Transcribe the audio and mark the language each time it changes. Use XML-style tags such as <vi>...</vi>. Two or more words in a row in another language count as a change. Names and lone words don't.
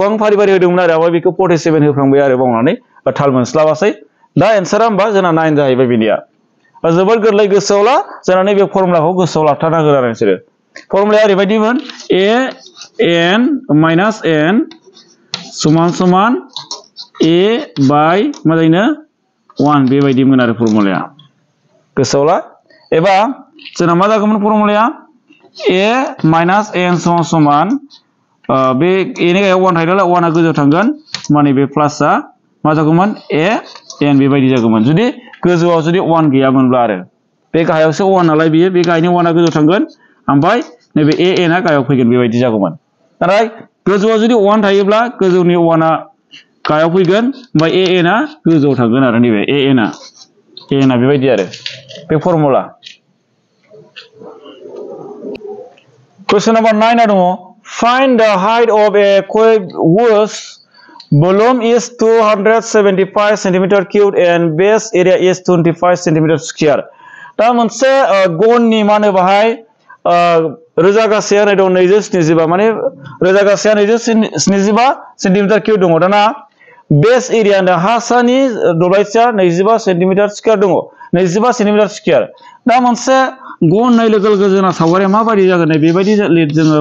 <brx>आं फारि फारि होदोंमोन आरो ओमफ्राय बेखौ 47 होफ्रांबाय आरो बावनानै थाल मोनस्लाबासै दा एन्सारा होमबा जोंना 9 जाहैबाय बेनिया जोबोद गोरलै गोसोआव ला जोंना नैबे फर्मुलाखौ गोसोआव लाथारनांगोन आरो नोंसोरो फर्मुलाया ओरैबायदिमोन</brx> <en>an minus n</en> <brx>समान समान a by मा जायोनो 1 बेबायदिमोन आरो फर्मुलाया गोसोआव ला एबा जोंना मा जागौमोन फर्मुलाया</brx> <en>a minus n</en> <brx>समान समान बे a नि गाहायाव 1 थायो नालाय 1 आ गोजौआव थांगोन माने बे प्लासआ मा जागौमोन a n बेबायदि जागौमोन जुदि गोजौआव जुदि 1 गैयामोनब्ला आरो बे गाहायावसो 1 नालाय बियो बे गाहायनि 1 आ गोजौआव थांगोन ओमफ्राय नैबे a n आ गाहायाव फैगोन बेबायदि जागौमोन नाथाय गोजौआव जुदि 1 थायोब्ला गोजौनि 1 आ गाहायाव फैगोन ओमफ्राय a n आ गोजौआव थांगोन आरो नैबे a n आ बेबायदि आरो बे फर्मुला</brx> <en>question number</en> <brx>9 आ दङ</brx> <en>find the height of a cube whose volume is 275 centimeter cubed and base area is 25 centimeter square</en> <brx>दा मोनसे गननि मा होनो बाहाय रोजा गासेया नै दं 275 माने रोजा गासेया 275</brx> <en>centimeter cube</en> <brx>दङ दाना</brx> <en>base area</en> <brx>होनदों हासानि दब्लायसेया 25</brx> <en>centimeter square</en> <brx>दङ 25</brx> <en>centimeter square</en> <brx>दा मोनसे गन नाय लोगो लोगो जोंना सावगारिया माबायदि जागोन बेबायदि जोङो</brx>